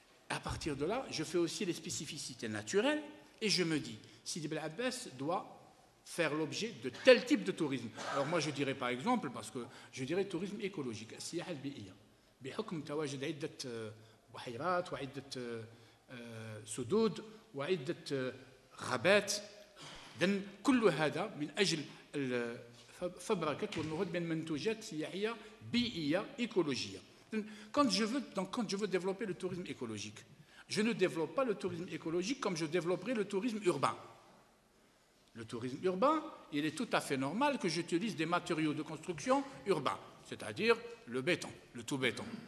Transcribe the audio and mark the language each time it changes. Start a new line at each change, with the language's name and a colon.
French: À partir de là, je fais aussi les spécificités naturelles et je me dis, Sidi Bel Abbas doit faire l'objet de tel type de tourisme. Alors moi je dirais par exemple, parce que je dirais tourisme écologique,
Arabic: السياحة البيئية بحكم تواجد عدة بحيرات وعدة سدود وعدة غابات. إذن كل هذا من أجل فبركة والنهوض من منتوجات سياحية بيئية
French: écologique. Quand je veux développer le tourisme écologique, je ne développe pas le tourisme écologique comme je développerai le tourisme urbain. Le tourisme urbain, il est tout à fait normal que j'utilise des matériaux de construction urbains, c'est-à-dire le béton, le tout béton.